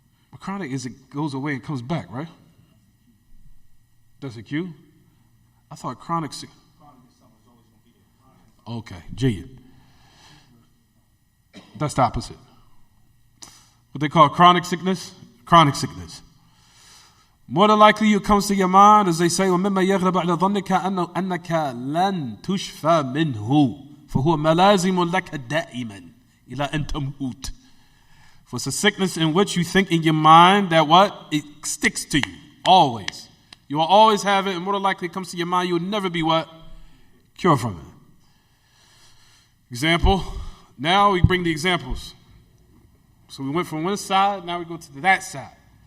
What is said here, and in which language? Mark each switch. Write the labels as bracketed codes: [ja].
[en] Well, chronic is it goes away and comes back, right? That's a cue? I thought chronic sick. Okay, Jayid. That's the opposite. What they call chronic sickness? Chronic sickness. More than likely it comes to your mind, as they say, [ar] وَمِمَّا يَغْلَبَ عَلَى ظَنِّكَ أَنَّكَ لَن تُشْفَى مِنْهُ فَهُوَ مَلَازِمٌ لَكَ دَائِمًا إِلَىٰ أَن تَمُوتَ. [en] For it's a sickness in which you think in your mind that what? It sticks to you, always. You will always have it, and more than likely it comes to your mind, you will never be what? Cured from it. Example. Now we bring the examples. So we went from one side, now we go to that side.